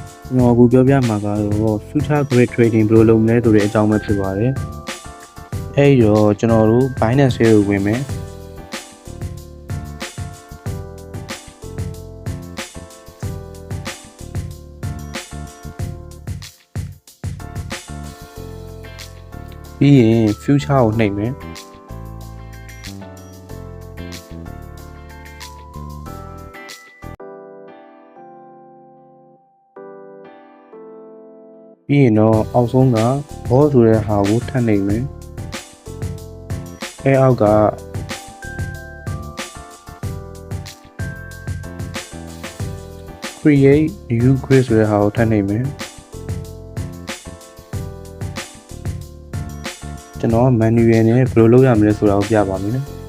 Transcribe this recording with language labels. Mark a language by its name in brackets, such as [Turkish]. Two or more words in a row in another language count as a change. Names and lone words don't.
[Burmese] ကျွန်တော်အခုပြောပြမှာကတော့ [English] future grade trading [Burmese] ဘယ်လိုလုပ်မလဲဆိုတဲ့အကြောင်းပဲဖြစ်ပါတယ်။အဲဒီတော့ကျွန်တော်တို့ Binance ကိုဝင်မယ်။ပြီးရင် future ကိုနှိပ်မယ်။ ပြီးရင်တော့အောက်ဆုံးကဘောဆိုတဲ့ဟာကိုထပ်နှိပ်မယ်အဲအောက်က [English] create new grid [Burmese] ဆိုတဲ့ဟာကိုထပ်နှိပ်မယ်ကျွန်တော် manual နဲ့ဘယ်လိုလုပ်ရမလဲဆိုတာကိုပြပါမယ်